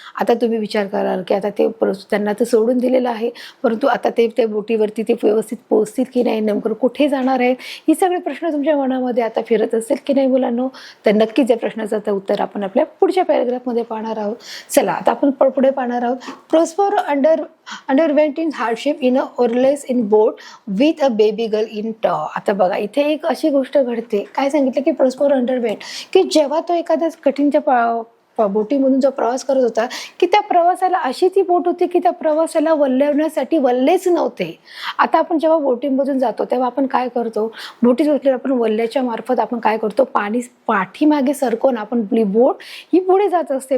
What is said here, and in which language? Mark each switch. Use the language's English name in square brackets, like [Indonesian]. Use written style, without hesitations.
[Marathi] आता तुम्ही विचार कराल की आता ते त्यांना तर सोडून दिलेलं आहे, परंतु आता ते बोटीवरती ते व्यवस्थित पोहोचतील की नाही, नेमकं कुठे जाणार आहेत, ही सगळे प्रश्न तुमच्या मनामध्ये आता फिरत असेल की नाही मुलांनो. तर नक्कीच या प्रश्नाचं आता उत्तर आपण आपल्या पुढच्या पॅराग्राफमध्ये पाहणार आहोत. चला आता आपण पुढे पाहणार आहोत. [English] Prospero underwent in hardship in a oarless in boat with a baby girl in tow. [Marathi] आता बघा, इथे एक अशी गोष्ट घडते, काय सांगितलं की [English] Prospero underwent, [Marathi] की जेव्हा तो एखाद्या कठीणच्या बोटीमधून जो प्रवास करत होता की त्या प्रवासाला अशी ती बोट होती की त्या प्रवासाला वल्लवण्यासाठी वल्लेच नव्हते. आता आपण जेव्हा बोटीमधून जातो तेव्हा आपण काय करतो, बोटीत बसल्यावर आपण वल्ल्याच्या मार्फत आपण काय करतो, पाणी पाठीमागे सरकवून आपण आपली बोट ही पुढे जात असते.